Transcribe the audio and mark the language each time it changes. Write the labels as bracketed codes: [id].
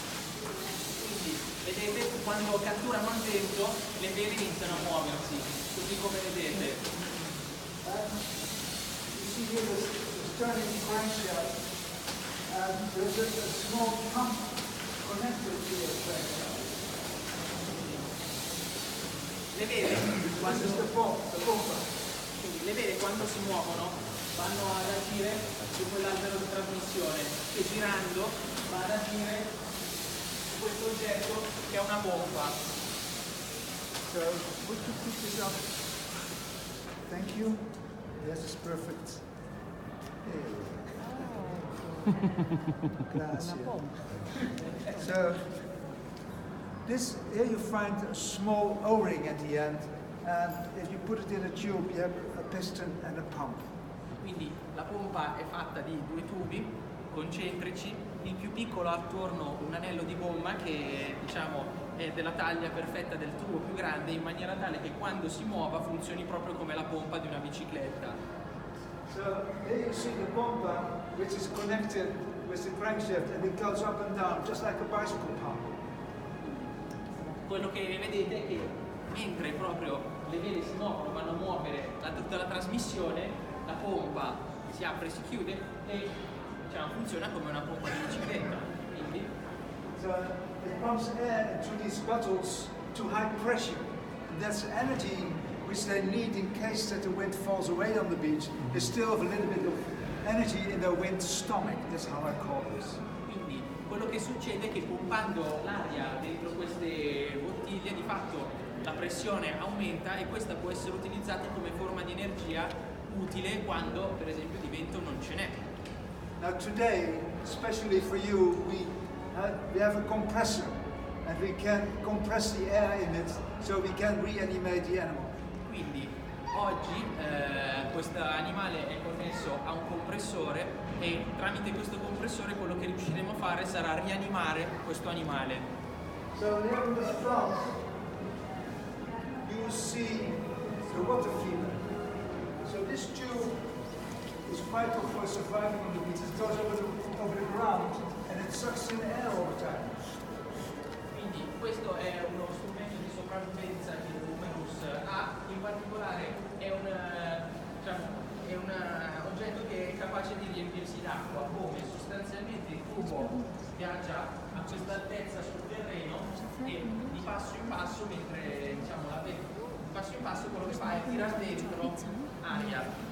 [it] Quindi vedete, quando catturano il vento le vele iniziano a muoversi, così come vedete. [en] You see here the turning crankshaft, and there's a small pump connected to the crankshaft. [it] Le vele [en] This is the pompa. [it] Quindi le vele quando si muovono vanno ad agire su quell'albero di trasmissione che girando va ad agire su questo oggetto che è una pompa. [en] So would you pick this up? Thank you. Yes, it's perfect. Grazie. So here you find a small O-ring at the end, and if you put it in a tube, you have a piston and a pump. [it] Quindi la pompa è fatta di due tubi concentrici, il più piccolo ha attorno un anello di gomma che, diciamo, è della taglia perfetta del tubo più grande, in maniera tale che quando si muova funzioni proprio come la pompa di una bicicletta. [en] So here you see the pompa, which is connected with the crankshaft, and it goes up and down just like a bicycle pump. [it] Quello che vedete è che mentre proprio le vele si muovono, vanno a muovere tutta la trasmissione, la pompa si apre e si chiude e, diciamo, funziona come una pompa di bicicletta. Quindi [en] So it pumps air into these bottles to high pressure. And that's energy which they need in case that the wind falls away on the beach, they still have a little bit of energy in their wind stomach. That's how I call this. [it] Quindi quello che succede è che pompando l'aria dentro queste bottiglie di fatto la pressione aumenta e questa può essere utilizzata come forma di energia utile quando per esempio di vento non ce n'è. [en] Now today, especially for you, we have a compressor and we can compress the air in it so we can reanimate the animal. [it] Quindi oggi questo animale è connesso a un compressore e tramite questo compressore quello che riusciremo a fare sarà rianimare questo animale. [en] So here in the front you see the water feeder. So this tube is vital for surviving on the beach. It goes over the ground and it sucks in air all the time. [it] Quindi questo è uno strumento di sopravvivenza che l'humerus ha, in particolare è un oggetto che è capace di riempirsi d'acqua, come sostanzialmente il tubo viaggia a questa altezza sul terreno e di passo in passo, mentre di passo in passo quello che fa è tirare dentro aria.